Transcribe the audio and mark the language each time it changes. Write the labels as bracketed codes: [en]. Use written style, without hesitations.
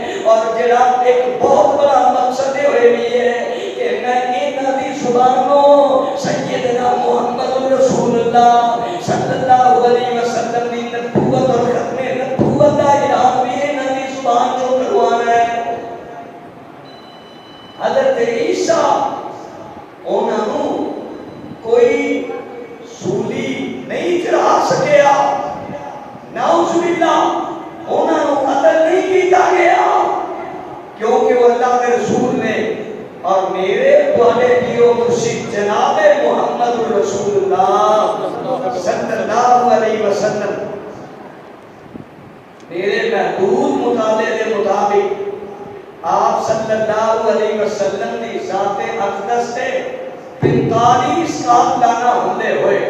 [pa] اور جڑا ایک بہت بڑا مقصد ہوئے بھی ہے کہ میں انہاں دی زبانوں سیدنا محمد رسول اللہ صلی اللہ علیہ وسلم دی نبوت اور ختم نبوت دا اعلان بھی انہاں دی زبان کو کروانا ہے. حضرت عیسیٰ انہاں نوں کوئی سولی نہیں چڑھا سکیا. نعوذ باللہ، انہاں نوں قتل نہیں کیتا گیا کیونکہ وہ اللہ کے رسول نے. [ur] اور [pa] میرے تواڈے پیو [ur] مرشد جناب محمد رسول اللہ صلی اللہ علیہ وسلم میرے محدود مطالعے کے مطابق آپ صلی اللہ علیہ وسلم کی ذات اقدس سے 45 قاتلانہ حملے ہوئے.